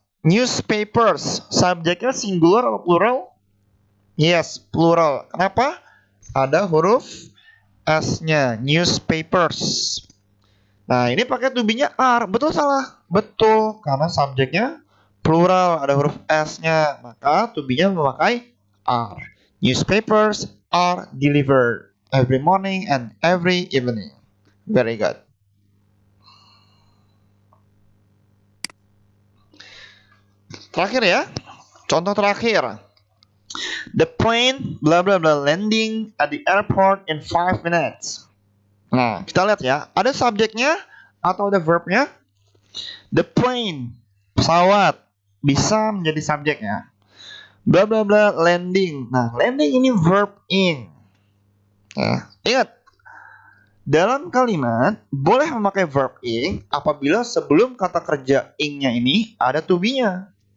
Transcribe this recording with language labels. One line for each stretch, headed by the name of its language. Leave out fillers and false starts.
Indonesian: Newspapers, subjeknya singular atau plural? Yes, plural. Kenapa? Ada huruf S-nya, newspapers. Nah, ini pakai to be-nya are. Betul salah? Betul, karena subjeknya plural, ada huruf S-nya. Maka to be-nya memakai are.
English: Newspapers are delivered every morning and every evening. Very good.
Indonesian: Terakhir ya. Contoh terakhir.
English: The plane blah blah blah landing at the airport in 5 minutes.
Indonesian: Nah, kita lihat ya, ada subjeknya atau ada verbnya?
English: The plane,
Indonesian: pesawat, bisa menjadi subjeknya.
English: Bla bla bla landing.
Indonesian: Nah, landing ini verb ing. Nah, ingat, dalam kalimat boleh memakai verb ing apabila sebelum kata kerja ing-nya ini ada to be-nya.